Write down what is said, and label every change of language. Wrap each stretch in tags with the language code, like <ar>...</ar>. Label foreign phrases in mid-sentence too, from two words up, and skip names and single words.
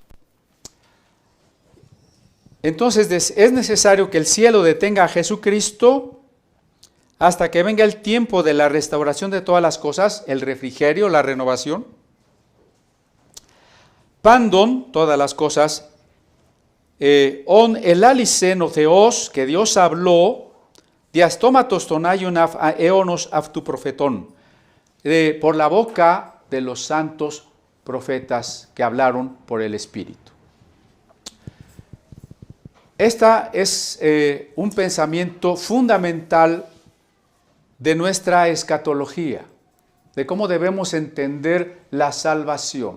<es>Entonces es necesario que el cielo detenga a Jesucristo hasta que venga el tiempo de la restauración de todas las cosas, el refrigerio, la renovación. Pandon, todas las cosas,</es> <el>ὧν ἐλάλησεν ὁ θεὸς,</el> <es>que Dios habló,</es> <el>διὰ στόματος τῶν ἁγίων ἀπ' αἰῶνος αὐτοῦ προφητῶν,</el> <es>por la boca de los santos profetas que hablaron por el Espíritu. Esta es un pensamiento fundamental de nuestra escatología, de cómo debemos entender la salvación.</es>